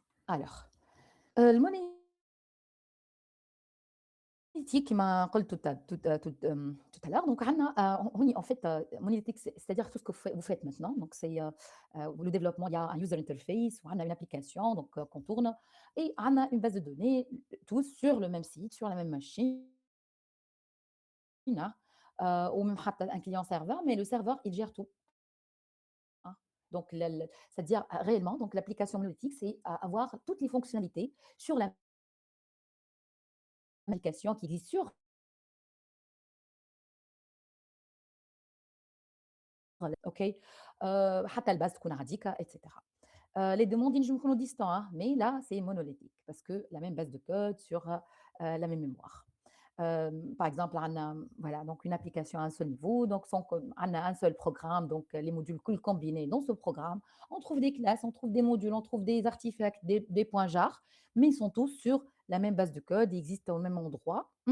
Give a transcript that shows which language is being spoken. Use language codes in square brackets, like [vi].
[fr] Alors, المونوليثيك كما قلت tout à l'heure, donc [ar] عندنا هوني [fr] en fait monolithique c'est-à-dire tout ce que vous faites maintenant, donc c'est le développement, il y a un user interface [ar] وعندنا [fr] une application donc qu'on tourne et عندنا une base de données, tous sur le même site, sur la même machine, hein, ou même [ar] حتى [fr] un client serveur, mais le serveur il gère tout, hein. Donc c'est-à-dire réellement donc l'application monolithique, c'est avoir toutes les fonctionnalités sur l'application qui existe sur OK. [ar] حتى الباز تكون عاديكا [fr] et cetera. Les demandes [ar] ينجموا يكونوا [fr] distants, hein, mais là, c'est monolithique parce que la même base de code sur, la même mémoire. Par exemple, [ar] عندنا [fr] voilà, donc une application à un seul niveau, donc sans com عندنا un seul programme, donc les modules [ar] كل [fr] combinés dans ce programme. On trouve des classes, on trouve des modules, on trouve des artefacts, des points jars, mais ils sont tous sur la même base de code, ils existent au même endroit.